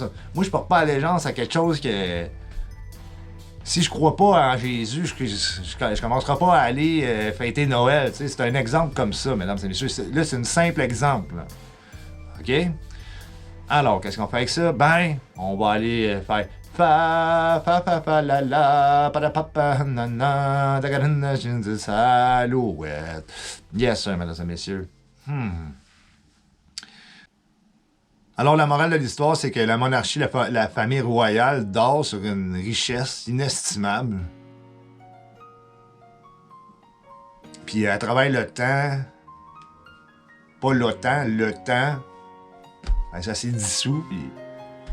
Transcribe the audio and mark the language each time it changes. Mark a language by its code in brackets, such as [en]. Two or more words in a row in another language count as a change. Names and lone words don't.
[fr] Moi, je porte pas allégeance à quelque chose que... Si je crois pas en Jésus, je commencerai pas à aller fêter Noël. Tu sais, c'est un exemple comme ça, mesdames et messieurs. Là, c'est un simple exemple. Là. OK? Alors, qu'est-ce qu'on fait avec ça? Ben, on va aller faire fa, la, la, pa, pa, pa, na, na, da, da, da, salouette. [en] Yes, sir, [fr] mesdames et messieurs. Alors, la morale de l'histoire, c'est que la monarchie, la famille royale dort sur une richesse inestimable. Puis, à travers le temps, pas l'OTAN, le temps, ben, ça s'est dissous.